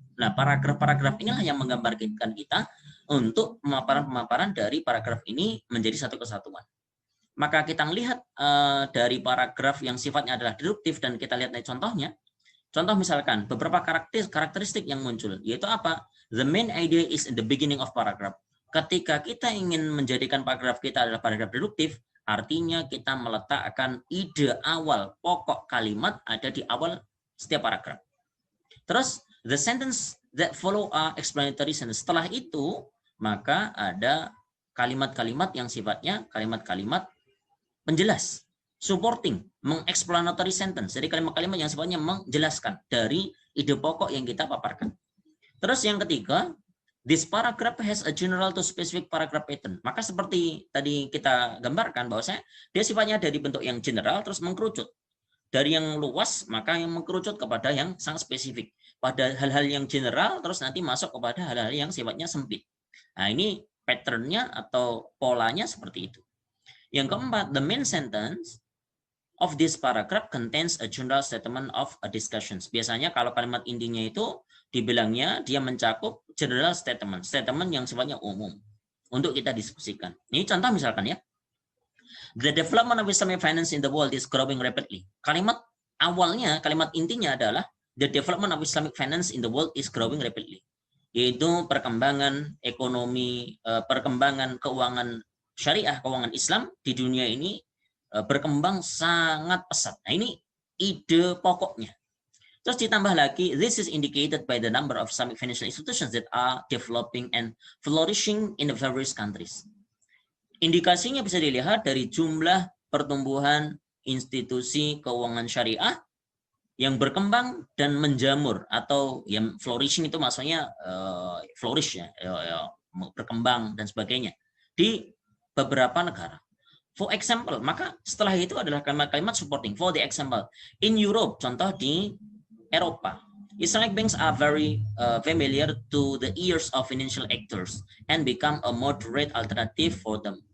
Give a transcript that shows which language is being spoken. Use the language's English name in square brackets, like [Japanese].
[Indonesian] Nah, paragraf-paragraf inilah yang menggambarkan kita untuk pemaparan-pemaparan dari paragraf ini menjadi satu kesatuan. Maka kita melihat dari paragraf yang sifatnya adalah deduktif, dan kita lihat contohnya. Contoh misalkan beberapa karakteristik yang muncul, yaitu apa? [English] The main idea is in the beginning of paragraph. [Indonesian] Ketika kita ingin menjadikan paragraf kita adalah paragraf deduktif, artinya kita meletakkan ide awal pokok kalimat ada di awal setiap paragraf. [English] Terus the sentence that follow are explanatory sentence. [Indonesian] Setelah itu maka ada kalimat-kalimat yang sifatnya kalimat-kalimat penjelas, supporting, mengexplanatory sentence. Jadi kalimat-kalimat yang sifatnya menjelaskan dari ide pokok yang kita paparkan. Terus yang ketiga, [English] this paragraph has a general to specific paragraph pattern. [Indonesian] Maka seperti tadi kita gambarkan bahwasanya dia sifatnya dari bentuk yang general terus mengkerucut. Dari yang luas maka yang mengkerucut kepada yang sangat spesifik. Pada hal-hal yang general terus nanti masuk kepada hal-hal yang sifatnya sempit. Nah, ini patternnya atau polanya seperti itu. Yang keempat, [English] the main sentence of this paragraph contains a general statement of a discussions. [Indonesian] Biasanya kalau kalimat intinya itu dibilangnya dia mencakup general statement, statement yang sifatnya umum untuk kita diskusikan. Ini contoh misalkan ya. [English] The development of Islamic finance in the world is growing rapidly. [Indonesian] Kalimat awalnya, kalimat intinya adalah [English] the development of Islamic finance in the world is growing rapidly. [Indonesian] Yaitu perkembangan ekonomi, perkembangan keuangan syariah, keuangan Islam di dunia ini berkembang sangat pesat. Nah, ini ide pokoknya. Terus ditambah lagi, [English] this is indicated by the number of Islamic financial institutions that are developing and flourishing in the various countries. [Indonesian] Indikasinya bisa dilihat dari jumlah pertumbuhan institusi keuangan syariah yang berkembang dan menjamur, atau yang flourishing itu maksudnya flourish ya, berkembang dan sebagainya di beberapa negara. [English] For example, [Indonesian] maka setelah itu adalah kalimat-kalimat supporting. [English] For the example, in Europe, [Indonesian] contoh di Eropa, [English] Islamic banks are very familiar to the ears of financial actors and become a moderate alternative for them.